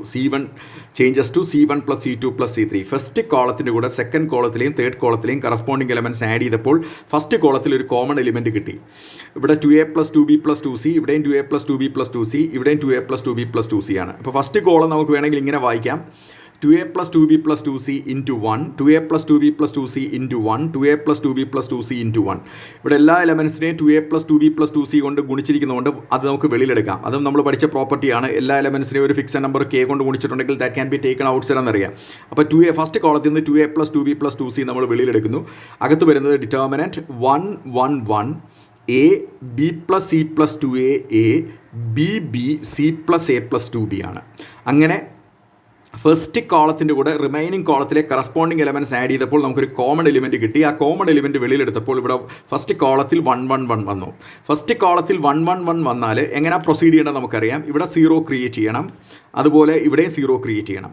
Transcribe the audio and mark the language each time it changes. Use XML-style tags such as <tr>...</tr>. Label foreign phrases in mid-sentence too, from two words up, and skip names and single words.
<en>C1 changes to C1 plus C2 plus C3.</en> <ml>ഫസ്റ്റ് കോളത്തിൻ്റെ കൂടെ സെക്കൻഡ് കോളത്തിലെയും തേർഡ് കോളത്തിലെയും</ml> <en>corresponding elements add</en> <ml>ചെയ്തപ്പോൾ ഫസ്റ്റ് കോളത്തിൽ ഒരു</ml> <en>common element</en> <ml>കിട്ടി. ഇവിടെ</ml> <en>2a plus 2b plus 2c,</en> <ml>ഇവിടെയും</ml> <en>2a plus 2b plus 2c,</en> <ml>ഇവിടെയും</ml> <en>2a plus 2b plus 2c</en> <ml>ആണ്. അപ്പോൾ</ml> <en>first column</en> <ml>നമുക്ക് വേണമെങ്കിൽ ഇങ്ങനെ വായിക്കാം.</ml> <en>2a plus 2b plus 2c into 1, 2a plus 2b plus 2c into 1, 2a plus 2b plus 2c into 1.</en> <ml>ഇവിടെ എല്ലാ എലമെൻസിനെയും</ml> <en>2a plus 2b plus 2c</en> <ml>കൊണ്ട് ഗുണിച്ചിരിക്കുന്നതുകൊണ്ട് അത് നമുക്ക് വെളിയിലെടുക്കാം. അതും നമ്മൾ പഠിച്ച പ്രോപ്പർട്ടിയാണ്. എല്ലാ എലമെൻസിനെയും ഒരു</ml> <en>fixed number</en> <ml>k കൊണ്ട് ഗുണിച്ചിട്ടുണ്ടെങ്കിൽ</ml> <en>that can be taken outside</en> <ml>എന്നറിയാം. അപ്പോൾ 2a ഫസ്റ്റ് കോളത്തിൽ നിന്ന്</ml> <en>2a plus 2b plus 2c</en> <ml>നമ്മൾ വെളിയിലെടുക്കുന്നു. അകത്ത് വരുന്നത് ഡിറ്റർമിനൻറ്റ് 1 1 1</ml> <en>a b plus c plus 2a a b b c plus a plus 2b</en> <ml>ആണ്. അങ്ങനെ ഫസ്റ്റ് കോളത്തിൻ്റെ കൂടെ റിമൈനിങ് കോളത്തിലെ</ml> <en>corresponding elements add</en> <ml>ചെയ്തപ്പോൾ നമുക്കൊരു</ml> <en>common element</en> <ml>കിട്ടി. ആ</ml> <en>common element</en> <ml>വെളിയിലെടുത്തപ്പോൾ ഇവിടെ ഫസ്റ്റ് കോളത്തിൽ 1 1 1 വന്നു. ഫസ്റ്റ് കോളത്തിൽ 1 1 1 വന്നാൽ എങ്ങനെ പ്രൊസീഡ് ചെയ്യേണ്ടത് നമുക്കറിയാം. ഇവിടെ 0 ക്രിയേറ്റ് ചെയ്യണം, അതുപോലെ ഇവിടെയും 0 ക്രിയേറ്റ് ചെയ്യണം.</ml>